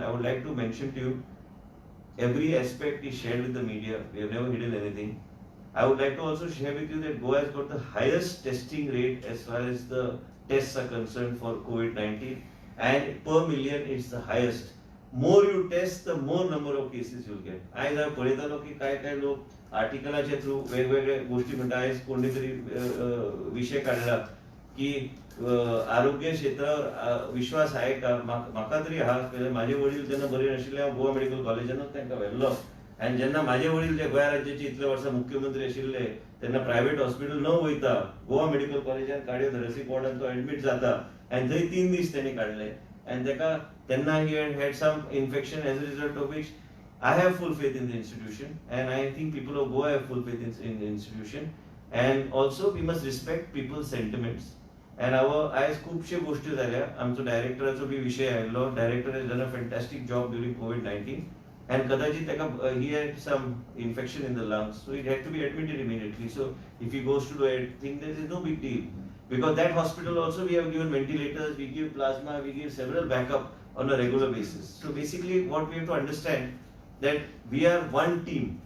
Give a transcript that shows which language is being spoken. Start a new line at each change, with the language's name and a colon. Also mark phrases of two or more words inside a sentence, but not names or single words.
English: I would like to mention to you, every aspect is shared with the media. We have never hidden anything. I would like to also share with you that Goa has got the highest testing rate as far as the tests are concerned for COVID-19, and per million it's the highest. More you test, the more number of cases you'll get.
Konkani: आयज हांव पळयतालो की काय लोक आर्टिकलाच्या थ्रू वेगवेगळे गोष्टी म्हणटा. आयज कोणी तरी विशय काडला की आरोग्य क्षेत्रावर विश्वास आहे का. म्हाका तरी हा, माझे वडील जेन्ना बरे नाशिल्ले हांव गोवा मेडिकल कॉलेजानूच तांकां व्हेल्लो आणि जेन्ना माझे वडील जे गोंय राज्याचे इतले वर्सां मुख्यमंत्री आशिल्ले तेन्ना
English: private hospital
Konkani: न वयता गोवा मेडिकल कॉलेजान कार्डियोथोरॅसिक वॉर्डान तो एडमिट जाता आनी थंय 3 दीस त्यांनी काडले आनी तेका तेन्ना ही
English: had some infection as a result of which I have full faith in the institution and I think people of Goa have full faith in the institution and also we must respect people's sentiments and आयज
Konkani: खुबशे गोष्टी जाल्या आमचो डायरेक्टराचो बी विशय आयिल्लो
English: director has done a fantastic job during COVID-19 and
Konkani: कदाचित तेका
English: he had some infection in the lungs so it had to be admitted immediately so if he goes to do it think there is no big deal because that hospital also we have given ventilators we give plasma we give several backup on a regular basis so basically what we have to understand that we are one team